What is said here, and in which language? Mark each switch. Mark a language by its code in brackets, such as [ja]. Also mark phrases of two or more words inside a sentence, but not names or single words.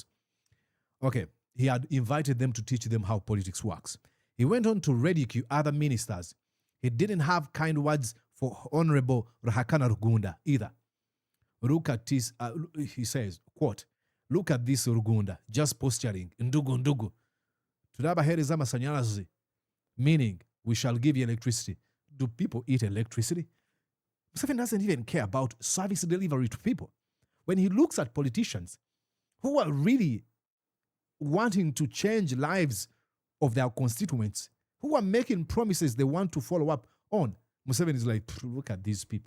[en] Okay, he had invited them to teach them how politics works. He went on to ridicule other ministers. He didn't have kind words for Honorable Ruhakana Rugunda either. Look at this, he says, quote, look at this Rugunda, just posturing, [sw] ndugu ndugu. [rw] Turabahereza amashanyarazi, [en] meaning we shall give you electricity. Do people eat electricity? Museveni doesn't even care about service delivery to people. When he looks at politicians who are really wanting to change lives of their constituents, who are making promises they want to follow up on, Museveni is like, look at these people.